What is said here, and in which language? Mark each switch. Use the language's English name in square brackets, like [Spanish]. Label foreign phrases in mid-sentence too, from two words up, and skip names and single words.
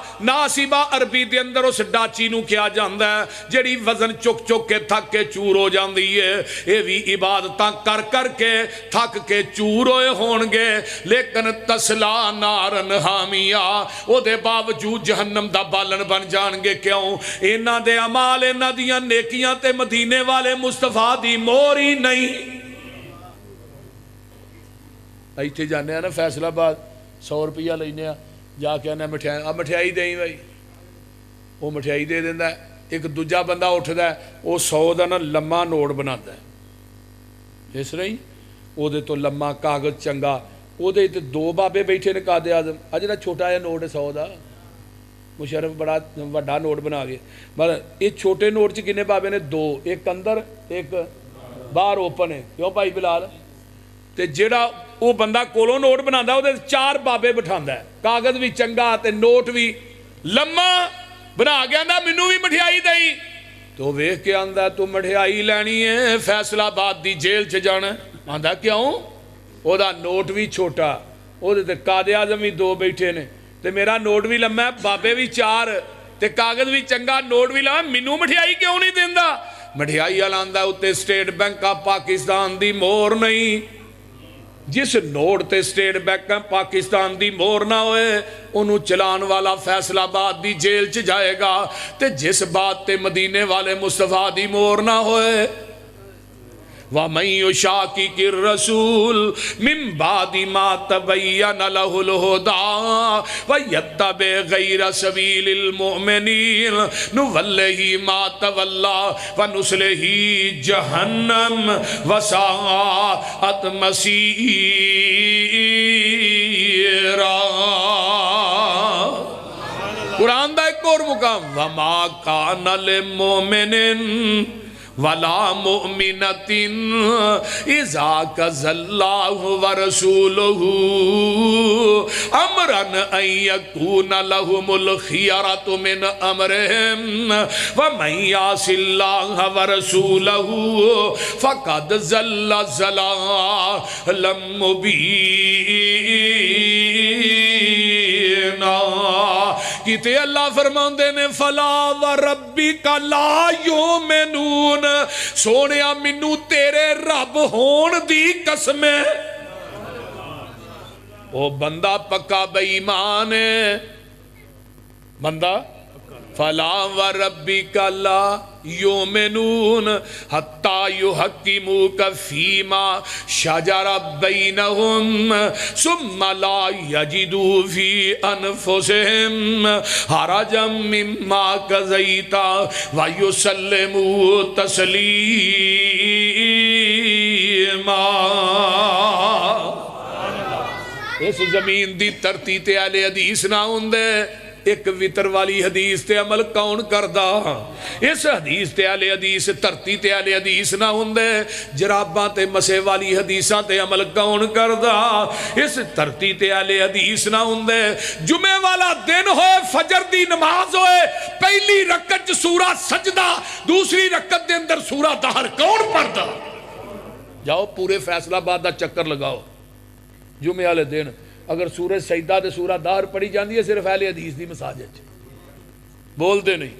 [Punjabi] ناصبہ عربی دے اندر اس ڈاچی نو کیا جاندہ ہے جڑی وزن چک چک کے تھک کے چور ہو جاندی ہے. اے بھی عبادتاں کر کر کے تھک کے چور ہوئے ہون گے, لیکن [Arabic] تسلا نارن حامیہ, [Punjabi] او دے باوجود جہنم دا بالن بن جان گے. کیوں؟ انہاں دے اعمال, انہاں دیاں نیکیاں تے مدینے والے مصطفیٰ دی مور ہی نہیں. ایتھے جانے ہیں نا فیصل آباد, 100 روپیہ لینے جا کے آنے مٹھائی, اب مٹھائی دیں بھائی, وہ مٹھائی دے دینا ہے. ایک دوجا بندہ اٹھتا ہے, وہ 100 دا نا لمحہ نوٹ بناتا ہے. اس رہی وہ دے تو لمحہ کاغذ چنگا, وہ دے تو 2 بابے بیٹھے نے قائد اعظم. اجڑا چھوٹا ہے نوٹ 100 دا, مشرف بڑا وڈا نوٹ بنا گئے. مطلب یہ چھوٹے نوٹ چ کنے بابے نے 2, ایک اندر ایک باہر اوپن ہے. کیوں بھائی بلال؟ تے جیڑا وہ بندہ کولوں نوٹ بناتا ہے, وہ 4 بابے بٹھاندہ ہے, کاغذ بھی چنگا تے نوٹ بھی لمحہ بنا گیا نا, مینوں بھی مٹھائی دئی. تو ویکھ کے آندا ہے تو مٹھائی لینی ہے, فیصل آباد دی جیل چ جانا. آندا کیوں؟ وہ دا نوٹ بھی چھوٹا, وہ تے قائد اعظم بھی 2 بیٹھے نے, تے میرا نوٹ بھی لمحہ ہے, بابے بھی 4 تے کاغذ بھی چنگا, نوٹ بھی لمحہ, مینوں مٹھائی کیوں نہیں دیندا؟ مٹھائی والا آندا اوتے اسٹیٹ بینک آف پاکستان دی مور نہیں. جس نوٹ تے اسٹیٹ بینک پاکستان دی مور نہ ہوئے, انہوں چلان والا فیصل آباد دی جیل چ جائے گا. تے جس بات تے مدینے والے مصطفیٰ دی مور نہ ہوئے, [Arabic] وَمَن يُشَاقِقِ الرَّسُولَ مِن بَعْدِ مَا تَبَيَّنَ لَهُ الْهُدَىٰ وَيَتَّبِعْ غَيْرَ سَبِيلِ الْمُؤْمِنِينَ نُوَلِّهِ مَا تَوَلَّىٰ وَنُصْلِهِ جَهَنَّمَ وَسَاءَتْ مَصِيرًا. [Punjabi] قرآن دا ایک اور مقام, [Arabic] وَمَا كَانَ لِلْمُؤْمِنٍ وَلَا مُؤْمِنَةٍ إِذَا قَضَى اللَّهُ وَرَسُولُهُ أَمْرًا أَن يَكُونَ لَهُمُ الْخِيَرَةُ مِنْ أَمْرِهِمْ وَمَن يَعْصِ اللَّهَ وَرَسُولَهُ فَقَدْ ضَلَّ ضَلَالًا مُبِينًا. [Punjabi] کیتے اللہ فرماندے نے, [Arabic] فَلَا وَرَبِّكَ لَا يُؤْمِنُونَ, [Punjabi] سونیا منو تیرے رب ہون دی قسم ہے. وہ بندہ پکا بے ایمان ہے, بندہ [Arabic] فلا وربک لا یؤمنون حتی یحکموک فیما شجر بینہم ثم لا یجدوا فی انفسہم حرجا مما قضیت ویسلموا تسلیما۔ [Punjabi] اس زمین دی دھرتی تے اہل حدیث نہ ہوندے، ایک وطر والی حدیث تے عمل کون کردا؟ اس حدیث تے اہل حدیث دھرتی تے اہل حدیث نہ ہوندے، جراباں تے مسے والی حدیثاں تے عمل کون کردا؟ اس دھرتی تے اہل حدیث نہ ہوندے، جمعے والا دن ہوئے، فجر دی نماز ہوئے، پہلی رکعت سورہ سجدہ، دوسری رکعت دے اندر سورہ دہر کون پڑھدا؟ جاؤ پورے فیصلہ آباد دا چکر لگاؤ، جمعے والے دن اگر سورہ سجدہ تے سورہ دہر پڑھی جاندی ہے صرف اہل حدیث دی مساجد بول دے نہیں۔